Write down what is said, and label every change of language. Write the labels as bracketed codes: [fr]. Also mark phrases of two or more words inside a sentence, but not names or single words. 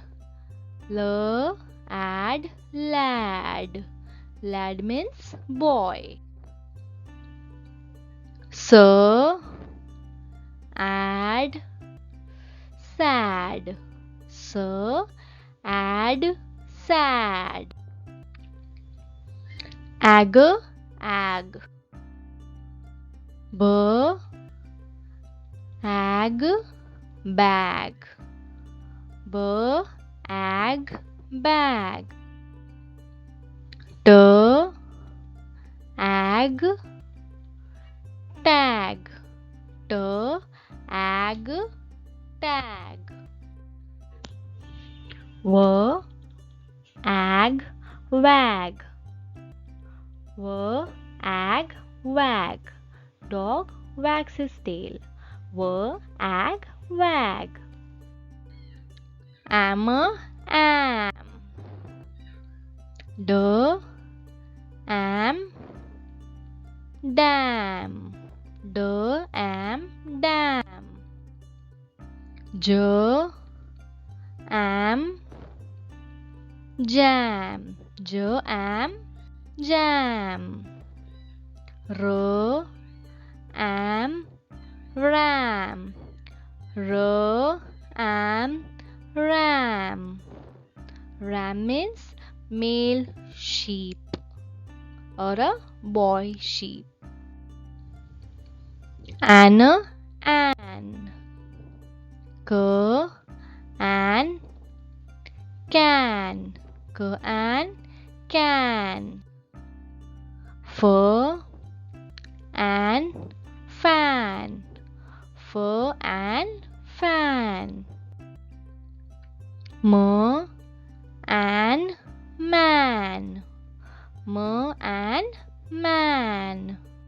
[en] L, add, lad. Lad means boy. S, add, sad. S, add, sad. Ag, ag. B, ag, bag. B, ag, bag. T, ag, tag. T, ag, tag. W, ag, wag. W, ag, wag. Dog wags his tail. W, ag, wag. Am, am. D, am, dam. D, am, dam. J, am, jam. J, am, jam. R, am, ram. R, am, ram. Ram means male sheep or a boy sheep. An, an. K, an, can. K, an, can. F, an, fan. F, an, fan. M, an, man. M, an, man.